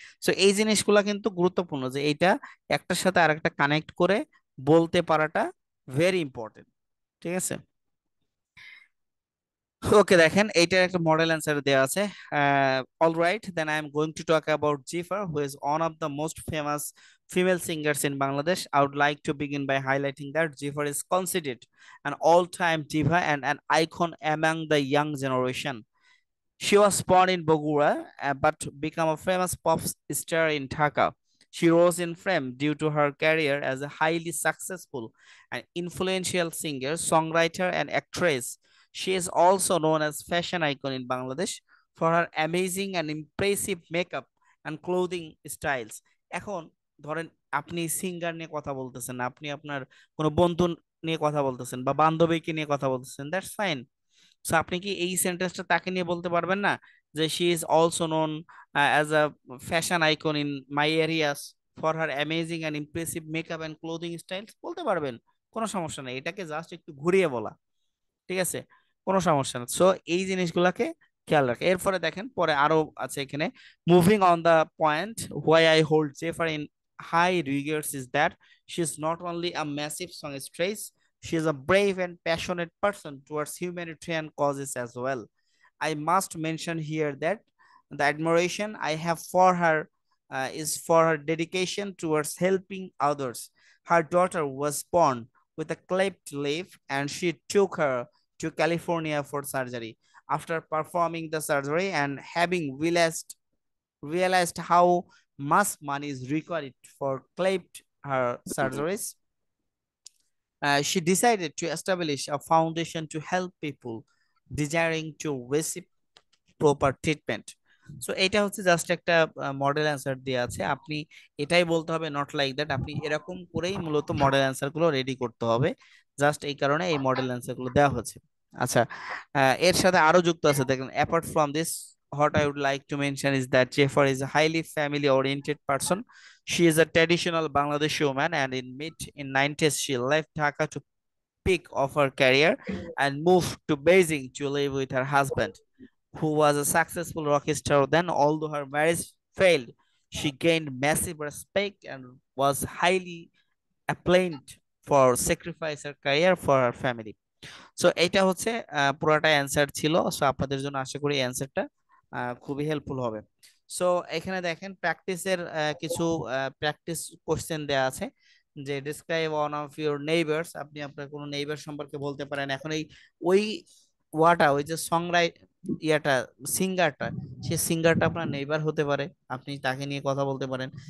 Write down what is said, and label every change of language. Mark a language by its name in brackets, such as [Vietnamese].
[Bangla] So এই জিনিসগুলা কিন্তু গুরুত্বপূর্ণ, যে এইটা একটার সাথে আরেকটা কানেক্ট করে বলতে পারাটা ভেরি ইম্পর্টেন্ট, ঠিক আছে। ওকে, দেখেন এইটার একটা মডেল অ্যান্সার দেওয়া আছে। [English] Alright, then I am going to talk about Jifar, who is one of the most famous female singers in Bangladesh. I would like to begin by highlighting that Jifar is considered an all-time diva and an icon among the young generation. She was born in Bogura but became a famous pop star in Dhaka. She rose in fame due to her career as a highly successful and influential singer, songwriter, and actress. She is also known as fashion icon in Bangladesh for her amazing and impressive makeup and clothing styles. [Bangla] এখন ধরেন আপনি singer নিয়ে কথা বলতেছেন, আপনি আপনার কোনো বন্ধু নিয়ে কথা বলতেছেন বা বান্ধবীকে নিয়ে কথা বলতেছেন, [English] That's fine. [Bangla] সো আপনি কি এই সেন্টেন্সটা তাকে নিয়ে বলতে পারবেন না, যে [English] she is also known as a fashion icon in my areas for her amazing and impressive makeup and clothing styles, [Bangla] বলতে পারবেন, কোনো সমস্যা নেই। এটাকে জাস্ট একটু ঘুরিয়ে বলা, ঠিক আছে, কোনো সমস্যা না। সো এই জিনিসগুলাকে খেয়াল রাখে। এরপরে দেখেন পরে আরো আছে এখানে, [English] Moving on the point, why I hold Jefar in high regards is that she is not only a massive songstress, she is a brave and passionate person towards humanitarian causes as well. I must mention here that the admiration I have for her is for her dedication towards helping others. Her daughter was born with a cleft lip and she took her to California for surgery. After performing the surgery and having realized how much money is required for cleft her surgeries, she decided to establish a foundation to help people desiring to receive proper treatment. [Bangla] So এটা হচ্ছে just একটা model answer দেওয়া আছে, আপনি এটাই বলতে হবে, [English] Not like that. [Bangla] আপনি এরকম করেই মূলত মডেল অ্যান্সার গুলো রেডি করতে হবে, জাস্ট এই কারণে এই মডেল অ্যান্সার গুলো দেওয়া হচ্ছে। আচ্ছা, এর সাথে আরো যুক্ত আছে দেখেন, [English] Apart from this, what I would like to mention is that Jafar is a highly family oriented person. She is a traditional Bangladeshi woman and in mid in 90s she left Dhaka to peak of her career and moved to Beijing to live with her husband, who was a successful rock star. Then, although her marriage failed, she gained massive respect and was highly acclaimed for sacrifice her career for her family. [Bangla] So এটা হচ্ছে পুরোটা answer ছিল। So আপনাদের জন্য আশা করি অ্যান্সারটা খুবই helpful হবে। সো এখানে দেখেন প্র্যাকটিসের কিছু প্র্যাকটিস কোশ্চেন দেয়া আছে, যে [English] describe one of your neighbours, [Bangla] আপনি আপনার কোনো নেইবার সম্পর্কে বলতে পারেন। এখন এই ওই ওই যে সং ইয়াটা সিঙ্গারটা, সে সিঙ্গারটা আপনার নেইবার হতে পারে, আপনি তাকে নিয়ে কথা বলতে পারেন।